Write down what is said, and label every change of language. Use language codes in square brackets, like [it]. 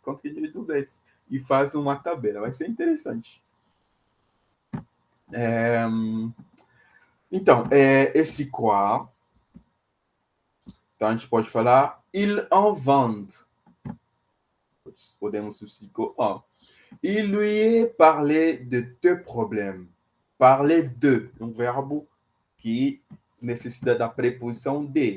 [pt] Quanto que a gente vai usar esse? E faz uma tabela. Vai ser interessante. Então, esse quoi. Então, a gente pode falar [fr] il en vend. [pt] Podemos substituir com en. [fr] Il lui est parlé de tes problèmes. [pt] Parler de, um verbo que necessita da preposição de.